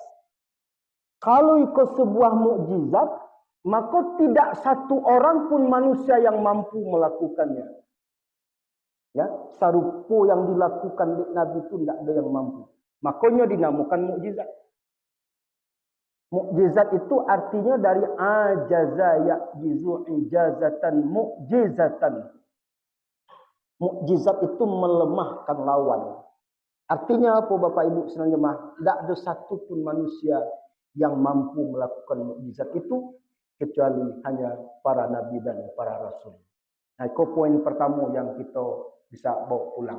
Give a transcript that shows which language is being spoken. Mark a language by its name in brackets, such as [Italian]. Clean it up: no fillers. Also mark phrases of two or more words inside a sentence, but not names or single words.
[Indonesian] Kalau ikut sebuah mukjizat, maka tidak satu orang pun manusia yang mampu melakukannya. Ya, sarupo yang dilakukan di Nabi itu tidak ada yang mampu. Makanya dinamakan mukjizat. Mukjizat itu artinya dari [Arabic] عجز يعجز إعجازا معجزة. [Indonesian] Mukjizat itu melemahkan lawan. Artinya apa Bapak Ibu sekalian jemaah? Tidak ada satu pun manusia yang mampu melakukan mukjizat itu kecuali hanya para nabi dan para rasul. Nah, itu poin pertama yang kita bisa bawa pulang.